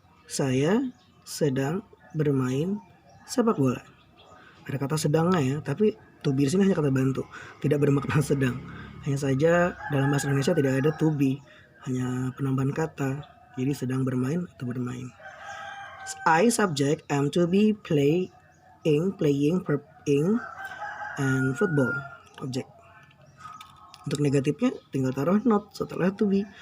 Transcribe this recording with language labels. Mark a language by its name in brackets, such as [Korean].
[Indonesian] Saya sedang bermain sepak bola. Ada kata sedangnya ya, tapi to be di sini hanya kata bantu, tidak bermakna sedang. Hanya saja dalam bahasa Indonesia tidak ada to be, hanya penambahan kata. Jadi sedang bermain atau bermain. [English] I subject, am to be, playing, verb ing, and football object. [Indonesian] Untuk negatifnya tinggal taruh not setelah to be.